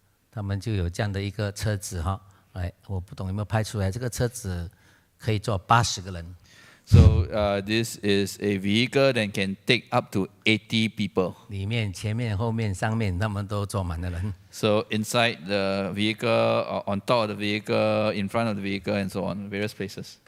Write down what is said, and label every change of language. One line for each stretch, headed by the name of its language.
Chinese: 他们就有这样的一个车子哈，我不懂有没有拍出来，这个车子可以坐80个人。
English: So this is a vehicle that can take up to 80 people.
Chinese: 里面、前面、后面、上面，他们都坐满了人。
English: So inside the vehicle, on top of the vehicle, in front of the vehicle, and so on, various places.